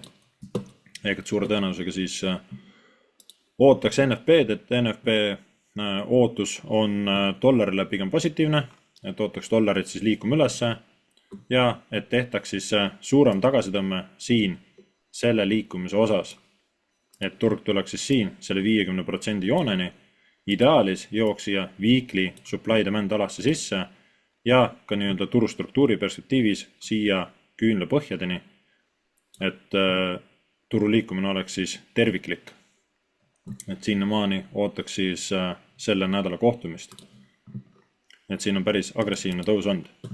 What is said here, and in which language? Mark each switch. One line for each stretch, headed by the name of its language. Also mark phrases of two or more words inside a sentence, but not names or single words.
Estonian: Ehk et suure tõenäosusega siis ootaks NFP-d, et NFP ootus on dollarile pigem positiivne, et ootaks dollarit siis liikuma ülesse ja et tehtaks siis suurem tagasitõmme siin selle liikumise osas. Et turg tuleks siis siin selle 50% jooneni, ideaalis jooks siia
English: weekly supply demand
Estonian: alasse sisse ja ka nii-öelda turustruktuuri perspektiivis siia küünla põhjadeni, et turu liikumine oleks siis terviklik. Et sinnamaani ootaks siis selle nädala kohtumist. Et siin on päris agressiivne tõus olnud.